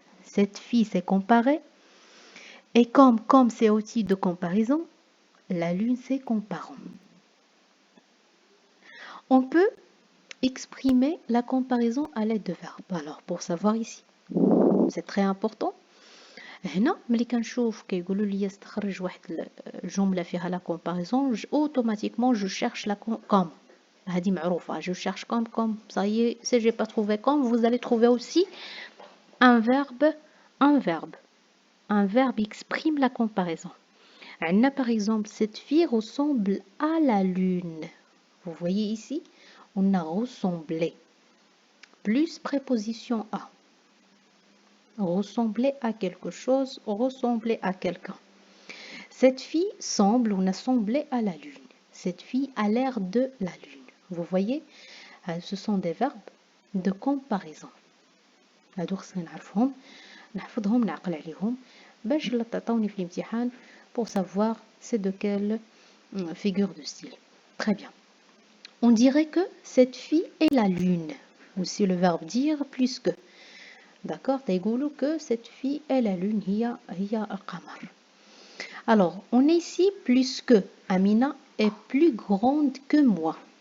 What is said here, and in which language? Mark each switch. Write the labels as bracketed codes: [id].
[fr] Cette fille, c'est comparé. Et comme c'est outil de comparaison, la lune, c'est comparant. On peut exprimer la comparaison à l'aide de verbes. Alors, pour savoir ici, c'est très important. [ar] هنا ملي كنشوف كيقولوا لي استخرج واحد الجمله فيها لا كومباريزون [fr] automatiquement je cherche la comme. [ar] هذه معروفه، [fr] je cherche comme ça y est, si j'ai pas trouvé comme, vous allez trouver aussi un verbe exprime la comparaison. [ar] عندنا [fr] par exemple cette fille ressemble à la lune. Vous voyez ici, on a ressemblé plus préposition à. Ressembler à quelque chose, ressembler à quelqu'un. Cette fille semble, on a semblé à la lune. Cette fille a l'air de la lune. Vous voyez, ce sont des verbes de comparaison. [ar] هادو خصنا نعرفهم، نحفظهم، نعقل عليهم باش لا تعطوني في الامتحان [fr] pour savoir c'est de quelle figure de style. Très bien. On dirait que cette fille est la lune. Aussi le verbe dire plus que. D'accord, [ar] تيقولوا [fr] que cette fille est la lune, [ar] هي القمر. [fr] Alors, on est ici plus que. Amina est plus grande que moi.